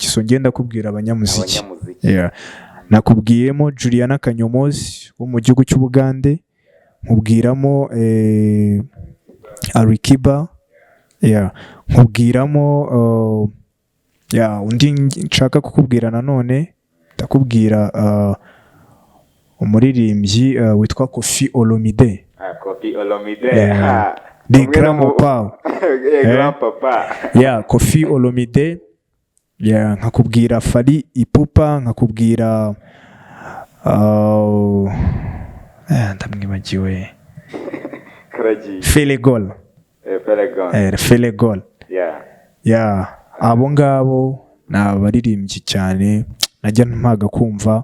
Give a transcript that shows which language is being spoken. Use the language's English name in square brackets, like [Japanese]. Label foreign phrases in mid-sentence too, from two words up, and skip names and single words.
[Kinyarwanda] So ngenda kubwira abanyamuziki. Nakubwiyemo Juliana Kanyomozi wo mu gihugu cy'Ubugande, nkubwiramo Ali Kiba, nkubwiramo undi nshaka kukubwira nanone, ndakubwira umuririmbyi witwa Koffi Olomide. Koffi Olomide. [English] The Grandpapa. Koffi Olomide. [Kinyarwanda] Nkakubwira Fally Ipupa, nkakubwira ndamwibagiwe Felegol. Felegol. Abo ngabo ni abaririmbyi cyane najya mpaga kumva.